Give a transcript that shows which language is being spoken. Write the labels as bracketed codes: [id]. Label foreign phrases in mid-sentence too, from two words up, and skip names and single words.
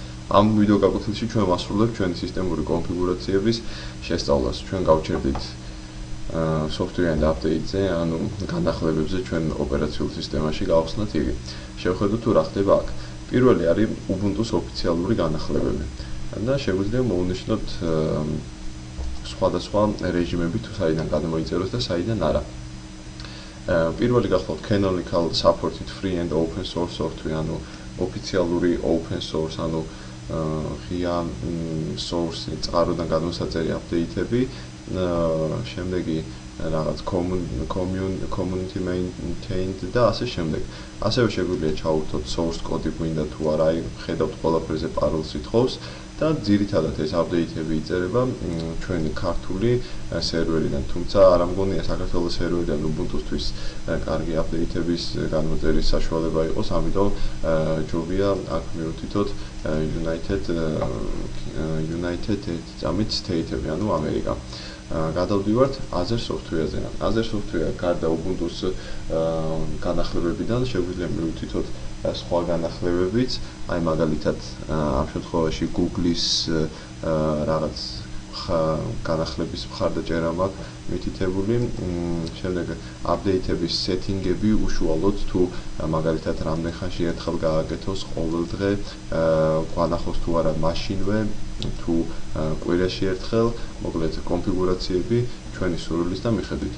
[ka] ამ ვიდეო გაკვეთილში ჩვენ ვასრულებთ ჩვენი სისტემური კონფიგურაციების შესწავლას. ჩვენ გავჩერდით [en] software and update-ზე, [ka] ანუ განახლებებზე ჩვენ ოპერაციულ სისტემაში გავხსნათ იგი. შევხედოთ თუ რა ხდება აქ. პირველი არის Ubuntu-ს ოფიციალური განახლებები. და შეგვიძლია მოვუნიშნოთ სხვადასხვა რეჟიმები თუ საიდან გადმოიწეროს და საიდან არა. პირველი გახლავთ [en] Canonical supported free and open source software, [ka] ანუ ოფიციალური [en] open source, [ka] ანუ ღია source წყაროდან გადმოსაწერი update-ები, შემდეგი რაღაც [en] community maintained [ka] და ასე შემდეგ. ასევე შეგვიძლია ჩაუვთოთ [en] source code [ka] გვინდა თუ არა, აი ხედავთ ყველაფერზე parallels ითხოვს და ძირითადად ეს update-ები იწერება ჩვენი ქართული სერვერიდან, თუმცა არ მგონია საქართველოს სერვერიდან Ubuntu-სთვის კარგი update-ების განმოწერის საშუალება იყოს, ამიტომ ჯობია აქ მივუთითოთ United States-ები, ანუ ამერიკა. გადავდივართ [en] Other software-ზე. Other software [ka] გარდა Ubuntu-s განახლებებიდან შეგვიძლია მივუთითოთ სხვა განახლებებიც, აი მაგალითად ამ შემთხვევაში Google-ის რაღაც განახლების მხარდაჭერა მაქვს მითითებული. შემდეგ [en] update-ების setting-ები [ka] უშუალოდ თუ მაგალითად რამდენ ხანში ერთხელ გააკეთოს ყოველდღე, გვანახოს თუ არა მაშინვე, თუ კვირაში ერთხელ, მოკლედ კონფიგურაციები ჩვენი სურვილის და მიხედვით.